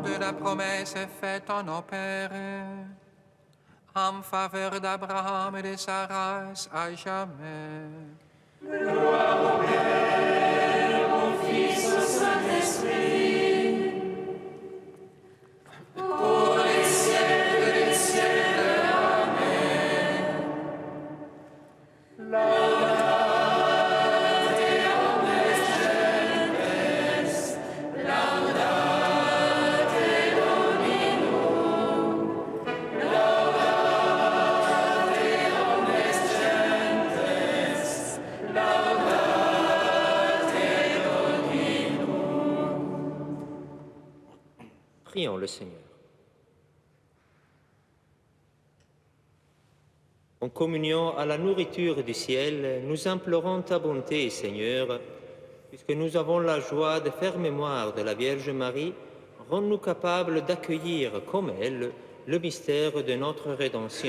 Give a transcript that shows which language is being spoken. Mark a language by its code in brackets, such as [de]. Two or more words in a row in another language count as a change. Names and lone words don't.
[fr] De la promesse faite à nos pères, en faveur d'Abraham et de sa race à jamais. Gloire au Père, au Fils, au Saint-Esprit, pour les siècles des siècles. Amen. [la] Laudate omnes gentes, laudate Dominum, laudate omnes gentes, laudate Dominum. [fr] Prions le Seigneur. En communion à la nourriture du ciel, nous implorons ta bonté, Seigneur, puisque nous avons la joie de faire mémoire de la Vierge Marie, rends-nous capables d'accueillir comme elle le mystère de notre rédemption.